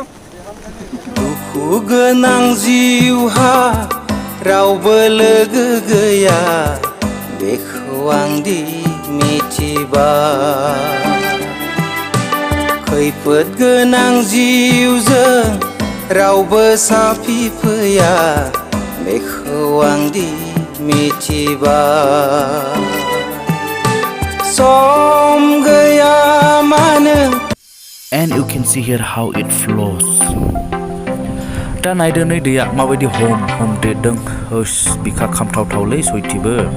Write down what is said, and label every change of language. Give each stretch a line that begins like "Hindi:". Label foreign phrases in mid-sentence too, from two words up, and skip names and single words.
Bodo: दुखु गोनां जिउहा रावबो लोगो गैया बेखौ आंदि मिथिबाय खैफोद गोनां जिउजों रावबो साफि फैया बेखौ आंदि मिथिबाय सम गैया मानो
English: and you can see here how it flows
Bodo: दा नायदो नै दैया माबायदि हम देरदों होस बिखा खामथावथावलै सयथिबो